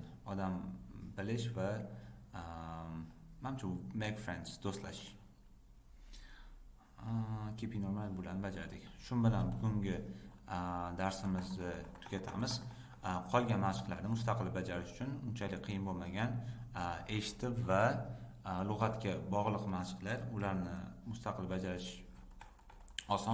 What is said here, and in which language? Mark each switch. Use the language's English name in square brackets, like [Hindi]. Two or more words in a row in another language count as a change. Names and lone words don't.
[Uzbek] Odam bilish va [English] make friends, [Uzbek] do'stlashish. [English] Keeping your mind [Uzbek] bilan bajardik. Shu bilan bugungi darsimizni tugatamiz. Qolgan mashqlarni mustaqil bajarish uchun unchalik qiyin bo'lmagan eshitib va lug'atga bog'liq mashqlar, ularni mustaqil bajarish oson.